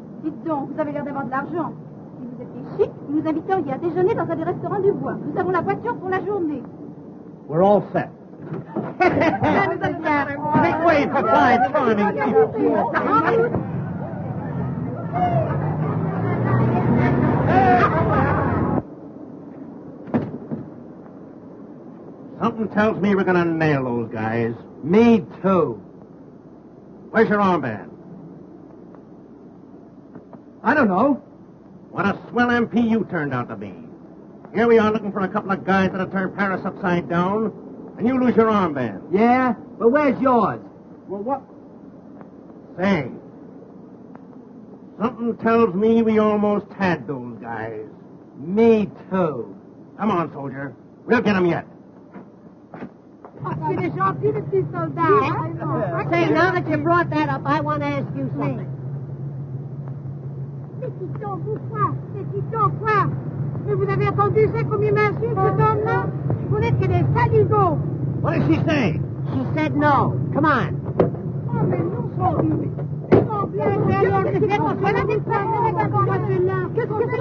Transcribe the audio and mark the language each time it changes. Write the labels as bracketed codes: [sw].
[fr] Dites donc, vous avez l'air d'avoir de l'argent. Si vous étiez chic, vous nous inviteriez à déjeuner dans un des restaurants du bois. Nous avons la voiture pour la journée. [en] We're all set. Make way for five charming people. Something tells me we're going to nail those guys. Me too. Where's your armband? I don't know. What a swell MP you turned out to be. Here we are looking for a couple of guys that'll turn Paris upside down, and you lose your armband. Yeah? But where's yours? Well, what? Say, something tells me we almost had those guys. Me too. Come on, soldier. We'll get them yet. [fr] Il est gentil, le petit soldat. [en] Say, now that you brought that up, I want to ask you something. [fr] Pétiton, pourquoi? Pétiton, quoi? Mais vous avez entendu ça comme il m'insulte, cet homme-là? Vous n'êtes que des saligots. [en] What did she say? She said no. Come on. [fr] Oh, mais nous sommes... Oh, bien, alors, qu'est-ce qu'on fait?